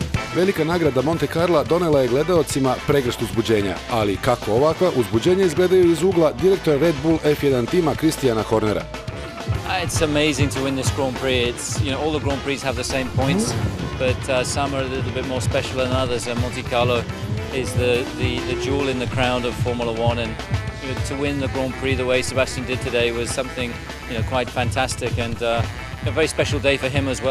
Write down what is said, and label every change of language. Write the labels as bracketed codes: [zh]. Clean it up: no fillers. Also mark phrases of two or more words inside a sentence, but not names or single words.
[sr] Velika nagrada Monte Carla donela je gledaocima pregršt uzbuđenja, ali kako ovakva uzbuđenja izgledaju iz ugla direktora Red Bull F1 tima Christiana Hornera. [en] It's amazing to win this Grand Prix. It's, you know, all the Grand Prix have the same points, but some are a little bit more special than others. And Monte Carlo is the jewel in the crown of Formula One, and you know, to win the Grand Prix the way Sebastian did today was something, you know, quite fantastic, and a very special day for him as well.